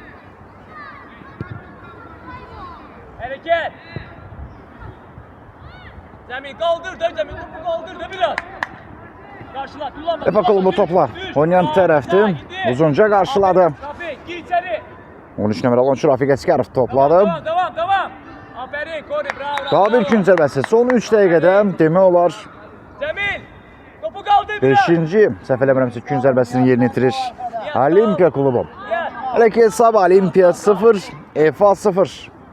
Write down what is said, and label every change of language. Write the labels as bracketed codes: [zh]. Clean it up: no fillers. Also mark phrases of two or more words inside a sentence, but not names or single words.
[tr] Hareket. Cemil kaldır da Cemil topu kaldır da biraz. Karşıla kullanma. [az] Efa klubu topla. Oynayan tərəfdir. Uzunca qarşıladı. [tr] Rafik gir içeri. [az] 13 nömrəli oyunçu Rafiq Əsgərov topladı. [tr] Devam. Aferin Kori bravo. [az] Daha bir gün zərbəsi. Son 3 dəqiqədə demək olar [tr] Cemil topu kaldır biraz. [az] 5-ci səhv eləmirəmsə gün zərbəsini yerinə yetirir Olimpiya klubu. [tr] Gel. [az] Hələ ki hesab Olimpiya 0, EFA 0.